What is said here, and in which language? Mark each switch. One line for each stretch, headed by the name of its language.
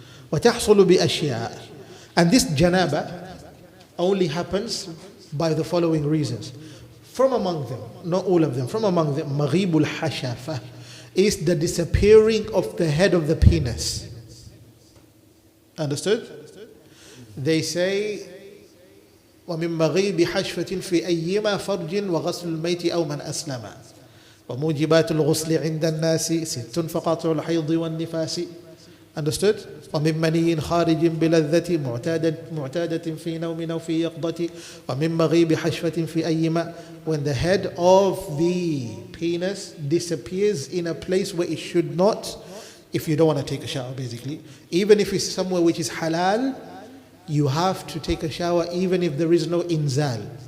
Arabic: وَتَحْصُلُ بِأَشْيَاء.
English: And this Janaba only happens by the following reasons. from among them, not all of them, from among them, maghibul hashafa is the disappearing of the head of the penis. Understood? They say,
Arabic: ومن مغيب حشفة في أيما فرج وغسل الميت أو من أسلم وموجبات الغسل عند الناس ست فقاطع الحيض والنفاس.
English: Understood?
Arabic: ومن مني خارج بلذة معتادة في نوم أو في يقظة ومن مغيب حشفة في أيما,
English: when the head of the penis disappears in a place where it should not, if you don't want to take a shower basically, even if it's somewhere which is halal, you have to take a shower even if there is no inzal.